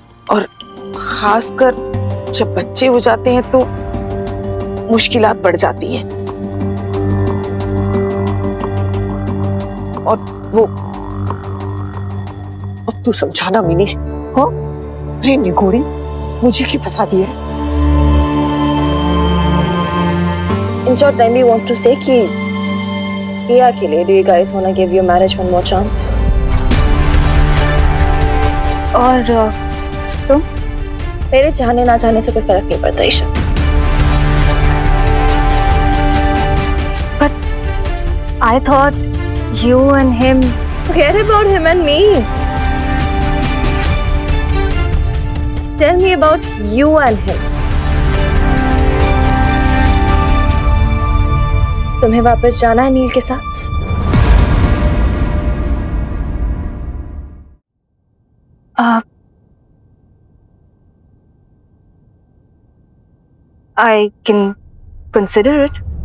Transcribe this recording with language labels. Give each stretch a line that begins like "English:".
Hindi: और खासकर जब बच्चे हो जाते हैं तो मुश्किलात बढ़ जाती हैं। और वो अब तू समझाना मिनी। हाँ, अरे निगोड़ी, मुझे क्यों फंसा दिया?
English: In short, Naimbi wants to say
Hindi: कि क्या के लिए
English: do you guys want to give your marriage one more chance?
Hindi: और तुम? मेरे चाहने ना चाहने से कोई फर्क नहीं पड़ता Isha.
English: But I thought you and him. Forget about him and me. Tell me about you and him.
Hindi: तुम्हें वापस जाना है नील के साथ?
English: I can consider it.